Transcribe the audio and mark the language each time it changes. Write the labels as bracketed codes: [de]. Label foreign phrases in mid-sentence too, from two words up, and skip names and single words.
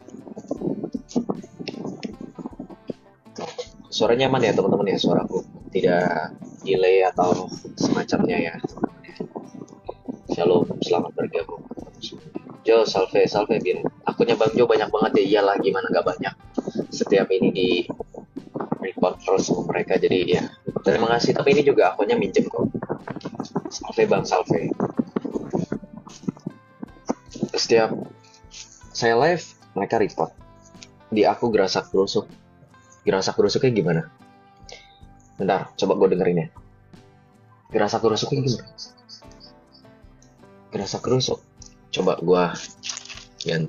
[id] Suaranya aman ya teman-teman ya, suaraku tidak delay atau semacamnya ya. Shalom, selamat bergabung. Jo, salve Bin. Akunnya Bang Jo banyak banget ya. Iyalah, gimana nggak banyak. Setiap ini di report terus sama mereka, jadi ya terima kasih. Tapi ini juga akunnya minjem kok. Salve Bang, salve. Setiap saya live mereka report. Di aku gerasak gerusuk. Gerasak gerusuknya gimana? Bentar, coba gue dengerin ya. Gerasak gerusuknya gimana? Gerasak gerusuk. Coba gue ganti.